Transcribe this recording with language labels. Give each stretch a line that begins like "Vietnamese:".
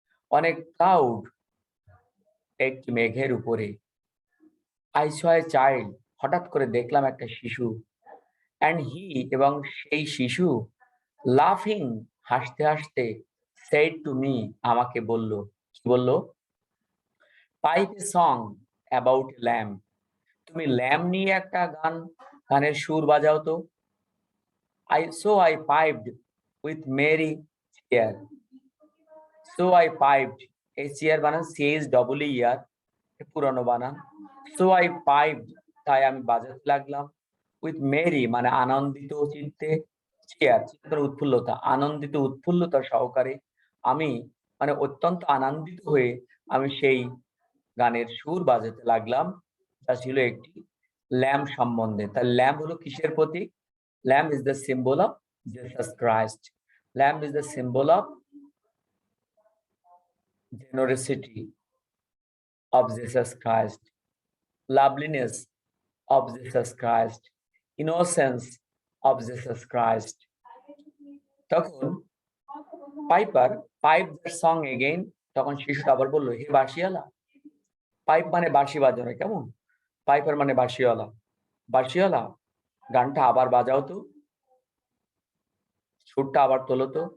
Bangla: অনেক ক্লাউড, একটি মেঘের উপরে,
English: I saw a child,
Bangla: হঠাৎ করে দেখলাম একটা শিশু, অ্যান্ড হি এবং সেই শিশু, লাফিং হাসতে হাসতে, সেড টু মি আমাকে বলল, কি বলল,
English: pipe a song about lamp,
Bangla: তুমি ল্যাম্প নিয়ে একটা গানের সুর বাজাও তো।
English: I piped with Mary cheer, I piped,
Bangla: এই চেয়ার বানান CHEER, পুরানো বানান।
English: I piped,
Bangla: তাই আমি বাজাতে লাগলাম, উইথ মেরি মানে আনন্দিত চিত্তে, চেয়ার উৎফুল্লতা, আনন্দিত উৎফুল্লতা সহকারে, আমি মানে অত্যন্ত আনন্দিত হয়ে আমি সেই গানের সুর বাজাতে লাগলাম। তা ছিল একটি ল্যাম্প সম্বন্ধে। তার ল্যাম্প হলো কিসের প্রতীক?
English: lamb is the symbol of Jesus Christ. Lamb is the symbol of generosity of Jesus Christ, loveliness of Jesus Christ, innocence of Jesus Christ.
Bangla: তখন
English: piper pipe the song again,
Bangla: তখন শিশুটা আবার বললো, হে বাঁশিওয়ালা, pipe মানে বাঁশি বাজানো, কেমন, পাইপার মানে বাঁশিওয়ালা, বাঁশিওয়ালা, গানটা আবার বাজাও তো, সুরটা আবার তোলো তো।